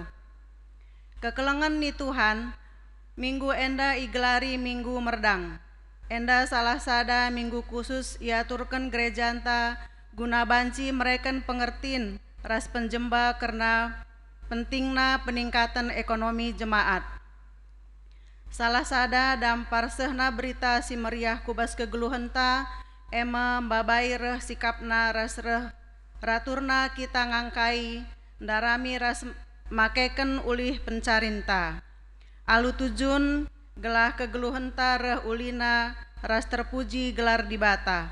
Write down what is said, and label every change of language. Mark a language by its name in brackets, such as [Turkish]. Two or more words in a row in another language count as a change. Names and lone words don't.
[Batak Karo] Kekelengan ni Tuhan, minggu enda igelari minggu merdang. Enda salah sada minggu khusus iaturkan gereja anta guna banci mereken pengertin ras penjemba karena pentingna [Indonesian] peningkatan ekonomi jemaat. [Batak Karo] Salah sada dampar sehna berita si meriah kubas kegeluhenta ema babai reh sikapna ras reh raturna kita ngangkai darami ras makeken ulih pencarinta. Alu tujun gelah kegeluhenta reh ulina ras terpuji gelar di bata.